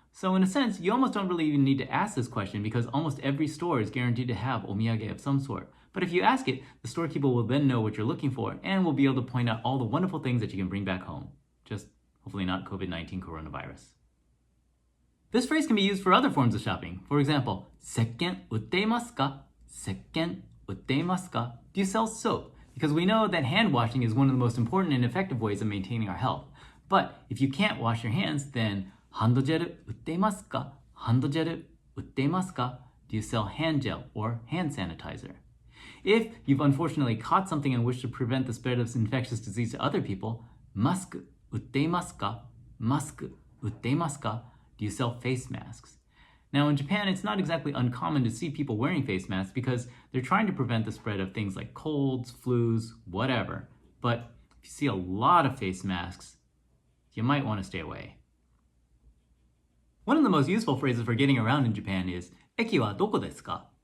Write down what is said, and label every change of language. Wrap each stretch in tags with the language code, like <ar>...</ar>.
<en>So in a sense, you almost don't really even need to ask this question because almost every store is guaranteed to have omiyage of some sort. But if you ask it, the storekeeper will then know what you're looking for and will be able to point out all the wonderful things that you can bring back home. Just hopefully not COVID-19 coronavirus. This phrase can be used for other forms of shopping. For example,</en> <ja>石鹸売っていますか? 石鹸売っていますか?</ja> <en>Do you sell soap? Because we know that hand washing is one of the most important and effective ways of maintaining our health. But if you can't wash your hands, then</en> <ja>ハンドジェル売っていますか? ハンドジェル売っていますか?</ja> <en>Do you sell hand gel or hand sanitizer? If you've unfortunately caught something and wish to prevent the spread of infectious disease to other people,</en> <ja>マスク売っていますか? マスク売っていますか?</ja> <en>Do you sell face masks? Now in Japan, it's not exactly uncommon to see people wearing face masks because they're trying to prevent the spread of things like colds, flus, whatever. But if you see a lot of face masks, you might want to stay away. One of the most useful phrases for getting around in Japan is</en> <ja>駅はどこですか?</ja>